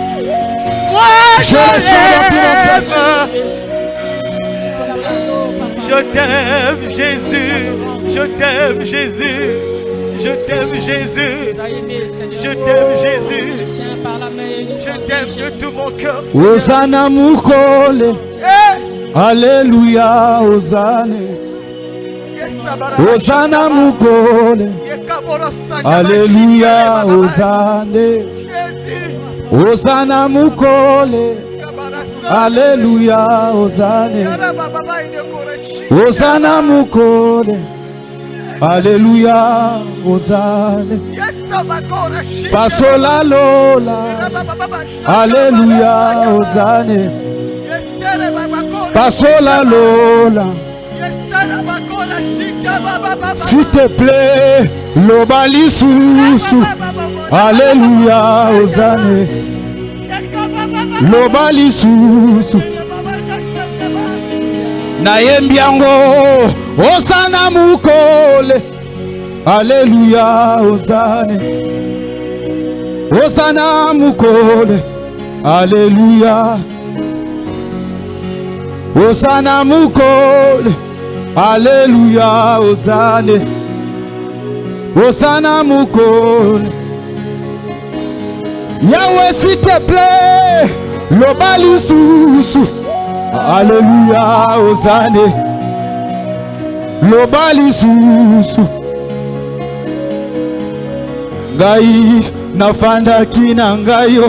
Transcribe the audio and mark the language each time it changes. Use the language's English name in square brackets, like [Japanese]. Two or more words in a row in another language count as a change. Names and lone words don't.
[French] Moi Je le sens dans tout mon cœur. Je t'aime, Jésus. Je t'aime, Jésus. Je t'aime, Jésus. Je t'aime, Jésus. Je t'aime de tout mon cœur. [Lingala] Hosanna mukole. Alléluia, Hosanna. Hosanna mukole. Alléluia, Hosanna. Hosanna mukole. Alléluia, Hosanna. Hosanna mukole. Alléluia, Hosanna. Pasola lola. Alléluia, Hosanna. Pasola lola. [French] S'il te plaît, [Lingala] lobali susu. Alléluia, Hosanna. Lobali susu. Nayembi yango. Hosanna mukole. Alléluia, Hosanna. Hosanna mukole. Alléluia. Hosanna mukole. Alléluia, Hosanna. Hosanna mukole. [French] Yahweh, s'il te plaît, [Lingala] lobali susu. Alléluia, Hosanna. Lobali susu. Ngai nafandaki na ngayo.